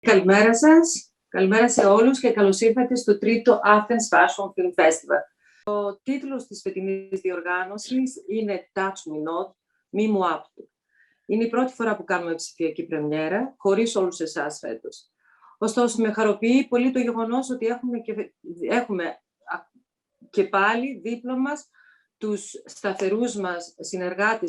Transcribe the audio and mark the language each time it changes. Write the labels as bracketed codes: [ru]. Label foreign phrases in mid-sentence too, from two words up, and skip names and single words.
[el] Καλημέρα σας. Καλημέρα σε όλους και καλώς ήρθατε στο τρίτο Athens Fashion Film Festival. Ο τίτλος της φετινής διοργάνωσης είναι «Touch me not, μη μου άπτου». Είναι η πρώτη φορά που κάνουμε ψηφιακή πρεμιέρα, χωρίς όλους εσάς φέτος. Ωστόσο, με χαροποιεί πολύ το γεγονός ότι έχουμε και πάλι δίπλα μας τους σταθερούς μας συνεργάτες